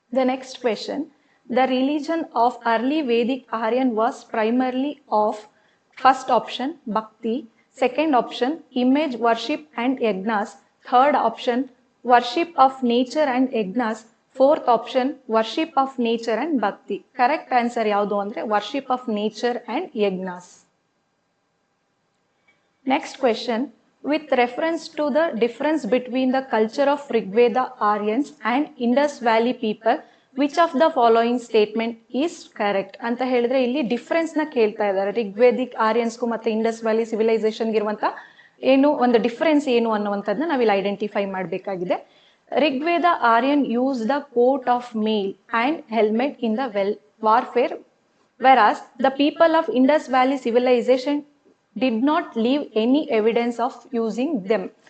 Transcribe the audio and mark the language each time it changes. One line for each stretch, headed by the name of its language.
English: The next question, the religion of early Vedic Aryan was primarily of. First option bhakti, second option image worship and yajnas, third option worship of nature and yajnas, fourth option worship of nature and bhakti.
Kannada: Correct answer ಯಾವುದು ಅಂದ್ರೆ
English: Worship of nature and yajnas. Next question, with reference to the difference between the culture of Rigveda Aryans and Indus Valley people, which of the following statement is correct
Kannada: ಅಂತ ಹೇಳಿದ್ರೆ ಇಲ್ಲಿ difference ನ ಕೇಳ್ತಾ ಇದ್ದಾರೆ. ರಿಗ್ವೇದಿಕ್ ಆರ್ಯನ್ಸ್ಗೂ ಮತ್ತೆ Indus valley civilisation ಇರುವಂತ ಏನು ಒಂದು ಡಿಫರೆನ್ಸ್ ಏನು ಅನ್ನುವಂಥದ್ದನ್ನ ನಾವಿಲ್ಲಿ ಐಡೆಂಟಿಫೈ ಮಾಡಬೇಕಾಗಿದೆ.
English: Rigveda Aryan use the coat of mail and helmet in the warfare, whereas the people of Indus Valley civilization did not leave any evidence of using them.